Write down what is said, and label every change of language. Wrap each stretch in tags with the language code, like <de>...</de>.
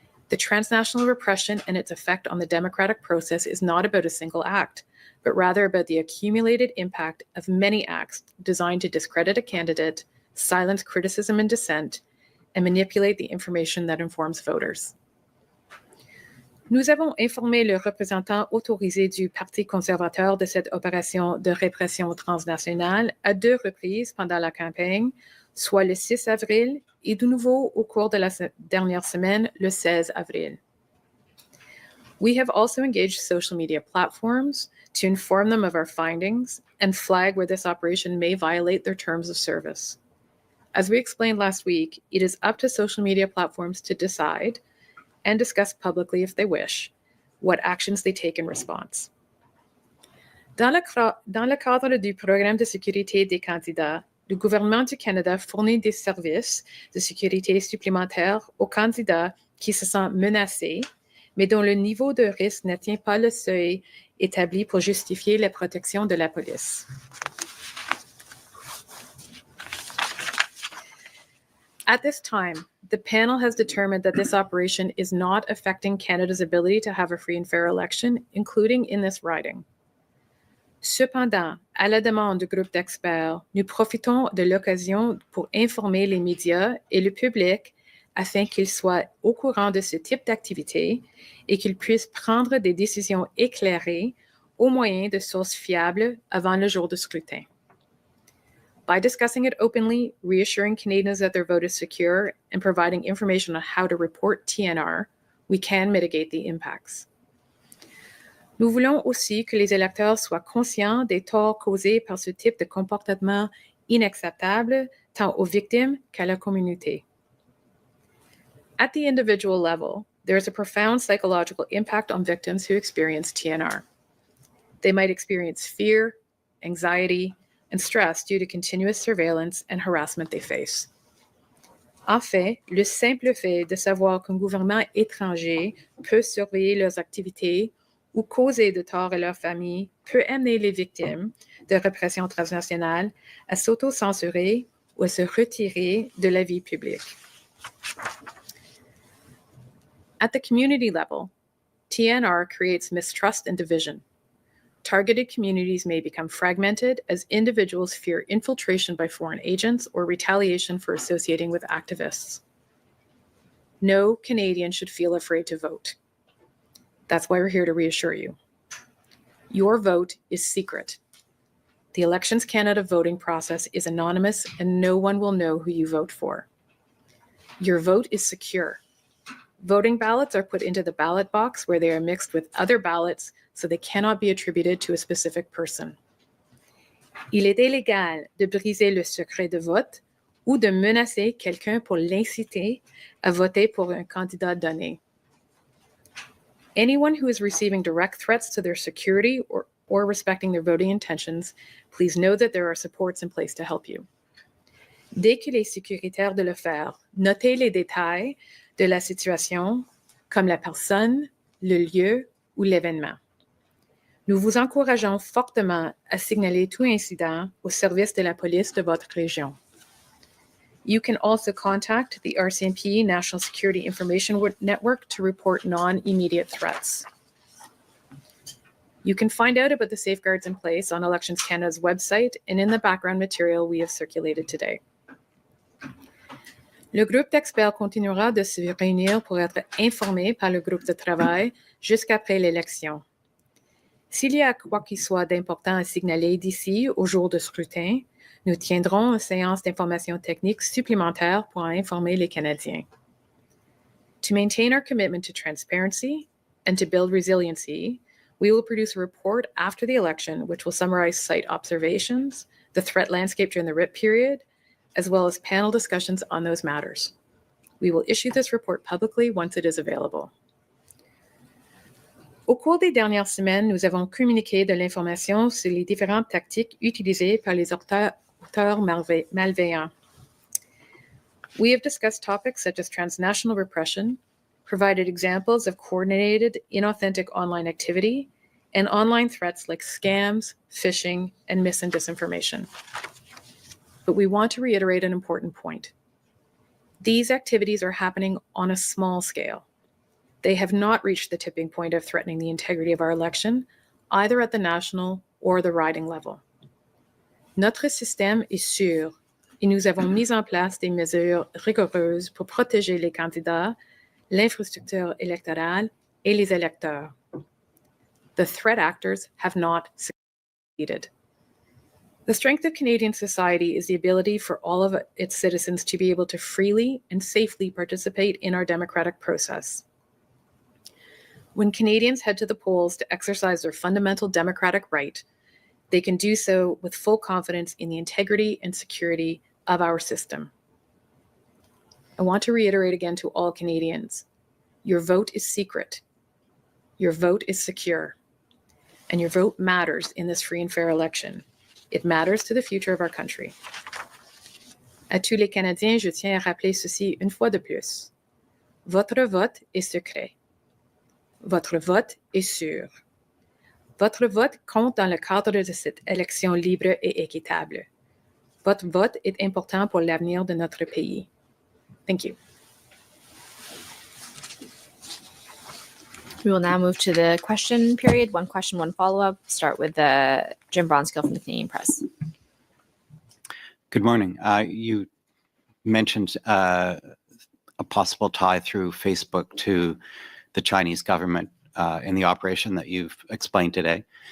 <en>The transnational repression and its effect on the democratic process is not about a single act, but rather about the accumulated impact of many acts designed to discredit a candidate, silence criticism and dissent, and manipulate the information that informs voters.</en> <fr>Nous avons informé le représentant autorisé du Parti conservateur de cette opération de répression transnationale à 2 reprises pendant la campagne, soit le 6 avril et de nouveau au cours de la dernière semaine, le 16 avril.</fr> <en>We have also engaged social media platforms to inform them of our findings and flag where this operation may violate their terms of service. As we explained last week, it is up to social media platforms to decide and discuss publicly if they wish what actions they take in response.</en> <fr>Dans le cadre du programme de sécurité des candidats, le gouvernement du Canada fournit des services de sécurité supplémentaires aux candidats qui se sentent menacés, mais dont le niveau de risque n'atteint pas le seuil établi pour justifier la protection de la police.</fr> <en>At this time, the panel has determined that this operation is not affecting Canada's ability to have a free and fair election, including in this riding.</en> <fr>Cependant, à la demande du groupe d'experts, nous profitons de l'occasion pour informer les médias et le public afin qu'ils soient au courant de ce type d'activité et qu'ils puissent prendre des décisions éclairées au moyen de sources fiables avant le jour du scrutin.</fr> <en>By discussing it openly, reassuring Canadians that their vote is secure, and providing information on how to report TNR, we can mitigate the impacts.</en> <fr>Nous voulons aussi que les électeurs soient conscients des torts causés par ce type de comportement inacceptable tant aux victimes qu'à la communauté.</fr> <en>At the individual level, there is a profound psychological impact on victims who experience TNR. They might experience fear, anxiety, and stress due to continuous surveillance and harassment they face.</en> <fr>En fait, le simple fait de savoir qu'un gouvernement étranger peut surveiller leurs activités ou causer de tort à leur famille peut amener les victimes de répression transnationale à s'auto-censurer ou à se retirer de la vie publique.</fr> <en>At the community level, TNR creates mistrust and division. Targeted communities may become fragmented as individuals fear infiltration by foreign agents or retaliation for associating with activists. No Canadian should feel afraid to vote. That's why we're here to reassure you. Your vote is secret. The Elections Canada voting process is anonymous and no one will know who you vote for. Your vote is secure. Voting ballots are put into the ballot box where they are mixed with other ballots so they cannot be attributed to a specific person.</en> <fr>Il est illégal de briser le secret de vote ou de menacer quelqu'un pour l'inciter à voter pour un candidat donné.</fr> <en>Anyone who is receiving direct threats to their security or respecting their voting intentions, please know that there are supports in place to help you.</en> <fr>Dès qu'il est sécuritaire de le faire, notez les détails de la situation, comme la personne, le lieu ou l'événement. Nous vous encourageons fortement à signaler tout incident au service de la police de votre région.</fr> <en>You can also contact the RCMP National Security Information Network to report non-immediate threats. You can find out about the safeguards in place on Elections Canada's website and in the background material we have circulated today.</en> <fr>Le groupe d'experts continuera de se réunir pour être informé par le groupe de travail jusqu'après l'élection. S'il y a quoi qu'il soit d'important à signaler d'ici au jour de scrutin, nous tiendrons une séance d'information technique supplémentaire pour informer les Canadiens.</fr> <en>To maintain our commitment to transparency and to build resiliency, we will produce a report after the election which will summarize site observations, the threat landscape during the RIP period, as well as panel discussions on those matters. We will issue this report publicly once it is available.</en> <fr>Au cours des dernières semaines, nous avons communiqué de l'information sur les différentes tactiques utilisées par les auteurs malveillants.</fr> <en>We have discussed topics such as transnational repression, provided examples of coordinated, inauthentic online activity, and online threats like scams, phishing, and mis and disinformation. But we want to reiterate an important point. These activities are happening on a small scale. They have not reached the tipping point of threatening the integrity of our election, either at the national or the riding level.</en> <fr>Notre système est sûr et nous avons mis en place des mesures rigoureuses pour protéger les candidats, l'infrastructure électorale et les électeurs.</fr> <en>The threat actors have not succeeded. The strength of Canadian society is the ability for all of its citizens to be able to freely and safely participate in our democratic process. When Canadians head to the polls to exercise their fundamental democratic right, they can do so with full confidence in the integrity and security of our system. I want to reiterate again to all Canadians, your vote is secret, your vote is secure, and your vote matters in this free and fair election. It matters to the future of our country.</en> <fr>À tous les Canadiens, je tiens à rappeler ceci une fois de plus. Votre vote est secret. Votre vote est sûr. Votre vote compte dans le cadre de cette élection libre et équitable. Votre vote est important pour l'avenir de notre pays.</fr> <en>Thank you. We will now move to the question period. One question, one follow-up. Start with Jim Bronskill from the Canadian Press. Good morning. You mentioned a possible tie through Facebook to the Chinese government in the operation that you've explained today.</en>